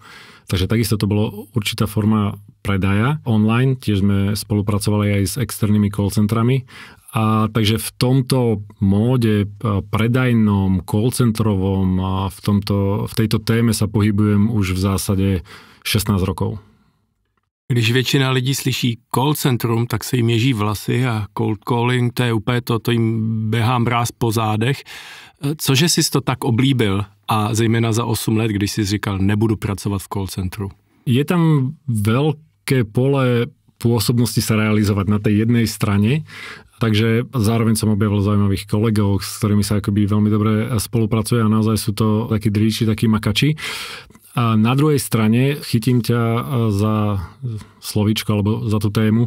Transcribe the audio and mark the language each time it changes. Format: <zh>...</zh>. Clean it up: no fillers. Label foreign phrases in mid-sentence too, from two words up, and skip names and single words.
<sk>Takže takisto to bolo určitá forma predaja online. Tiež sme spolupracovali aj s externými call centrami. A takže v tomto móde predajnom, call centrovom a v tejto téme sa pohybujem už v zásade 16 rokov.</sk> <cs>Když většina lidí slyší call centrum, tak se jim ježí vlasy a</cs> <en>cold calling,</en> <cs>to je úplně to jim běhá mráz po zádech. Cože jsi to tak oblíbil a zejména za 8 let, když jsi říkal, nebudu pracovat v call centru?</cs> <sk>Je tam veľké pole pôsobnosti sa realizovať na tej jednej strane, takže zároveň som objavil zaujímavých kolegov, s ktorými sa akoby veľmi dobre spolupracuje a naozaj sú to takí dríči, takí makači. A na druhej strane chytím ťa za slovíčko alebo za tú tému.</sk>